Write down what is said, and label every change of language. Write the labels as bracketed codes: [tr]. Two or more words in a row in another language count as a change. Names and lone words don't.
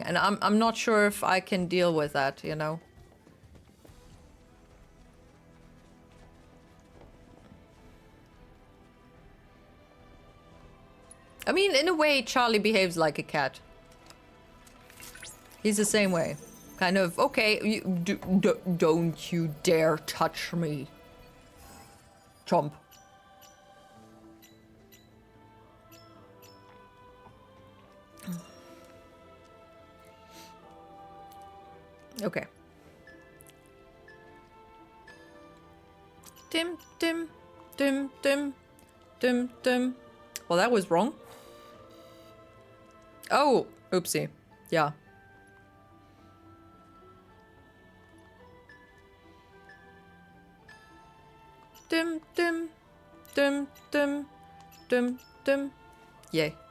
[en] And I'm not sure if I can deal with that, you know. I mean, in a way, Charlie behaves like a cat. He's the same way. Kind of, okay, don't you dare touch me. Chomp. Okay. Dim, dim, dim, dim, dim, dim. Well, that was wrong. Oh, oopsie. Yeah. Dim, dim, dim, dim, dim, dim. Yay.